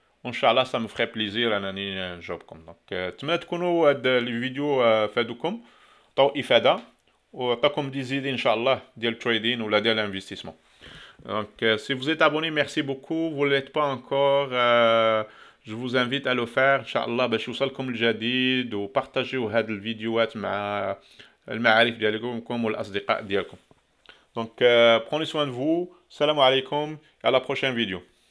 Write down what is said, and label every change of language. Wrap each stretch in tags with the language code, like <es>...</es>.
<fr>Inch'Allah, ça me ferait plaisir</fr> <ar>انني نجاوبكم. دونك اتمنى تكونوا هاد الفيديو فادوكم، عطاو افاده وعطاكم دي زيدي ان شاء الله ديال التريدين ولا ديال الانفستيسمون.</ar> <fr>Donc, si vous êtes abonné, merci beaucoup. Vous ne l'êtes pas encore, je vous invite à le faire.</fr> <ar>Inch'Allah, باش يوصلكم الجديد وبارتاجيو هاد الفيديوهات مع المعارف ديالكم والأصدقاء ديالكم.</ar> <fr>Donc, prenez soin de vous.</fr> <ar>Salam alaikum.</ar> <fr>À la prochaine vidéo.</fr>